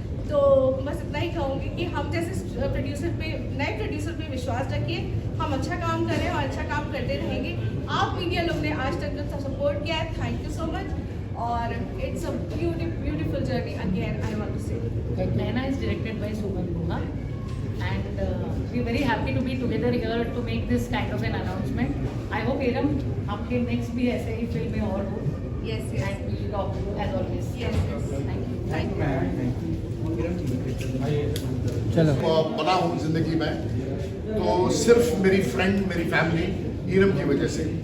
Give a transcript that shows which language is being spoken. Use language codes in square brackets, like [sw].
[hi] तो बस इतना ही कहूँगी कि हम जैसे प्रोड्यूसर पे, नए प्रोड्यूसर पे विश्वास रखिए, हम अच्छा काम करें और अच्छा काम करते रहेंगे। आप मीडिया लोग ने आज तक जो सपोर्ट किया है, [en] Thank you so much. [hi] और [en] It's a beautiful journey again, I want to say. Naina is directed by Suman Guha, and we're very happy to be together here to make this kind of an announcement. I hope [hi] Eram आपके next भी ऐसे ही फिल्में और हो, [en] Yes, yes. and we'll talk as always. Yes, yes. Thank you. Thank you. [hi] बना हूँ जिंदगी में तो सिर्फ मेरी फ्रेंड, मेरी फैमिली ईरम की वजह से।